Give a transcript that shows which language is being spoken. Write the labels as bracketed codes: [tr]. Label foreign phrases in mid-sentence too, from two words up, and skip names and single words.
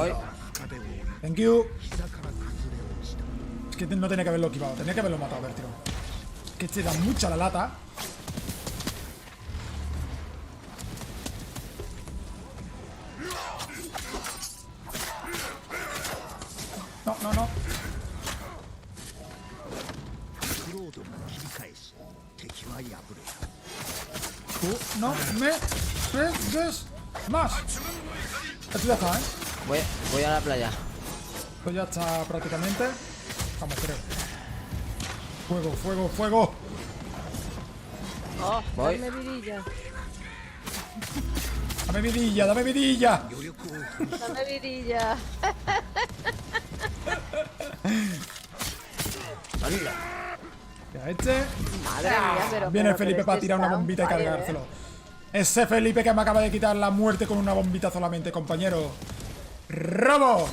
[es] Voy. [en] Thank you. [es] Es que no tenía que haberlo esquivado. Tenía que haberlo matado, a ver, tío. Es que te da mucha la lata. No. [ja] クロードが切り返し敵は敗れた [es] Tú no me pegues más. Esto ya está, ¿eh? Voy a la playa. Esto ya está prácticamente. Vamos, creo. Fuego. Oh, Voy. dame vidilla. Dame vidilla. [ja] 余力を振り [es] Dame vidilla. Hala. Ya este. Madre mía, pero. Viene pero Felipe para este tirar una está on bombita y fire, cargárselo. Ese Felipe que me acaba de quitar la muerte con una bombita solamente, compañero. ¡Robo!